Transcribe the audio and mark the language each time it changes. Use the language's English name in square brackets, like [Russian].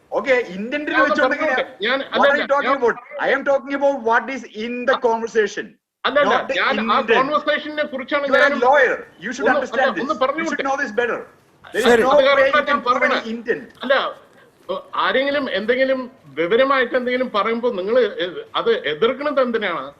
[English] Okay, intended [Malayalam] ഞാൻ [English] I am talking about what is in the conversation. [Malayalam] അല്ലല്ല, ഞാൻ ആ കോൺവെർസേഷനെ കുറിച്ചാണ്. [English] You are a lawyer. You should understand this. You should know this better. There is no way you can prove any intent. [Malayalam] അല്ല, ആരെങ്കിലും എന്തെങ്കിലും വിവരമായിട്ട് എന്തെങ്കിലും പറയുമ്പോൾ നിങ്ങൾ അത് എതിർക്കുന്നത് എന്തിനാണ്?